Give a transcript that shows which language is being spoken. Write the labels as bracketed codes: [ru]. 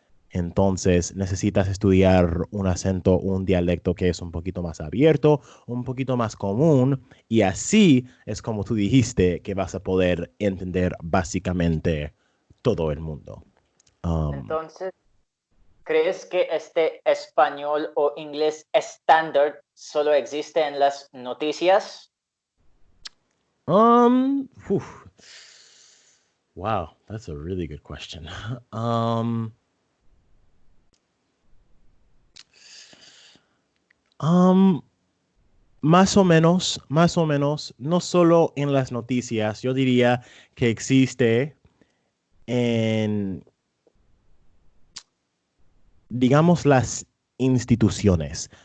[es] Entonces necesitas estudiar un acento, un dialecto que es un poquito más abierto, un poquito más común, y así es como tú dijiste que vas a poder entender básicamente todo el mundo. Um, Entonces, ¿crees que este español o inglés estándar solo existe en las noticias? um, whew. [en] Wow, that's a really good question. [es] Um, um, más o menos, no solo en las noticias, yo diría que existe en, digamos, las instituciones.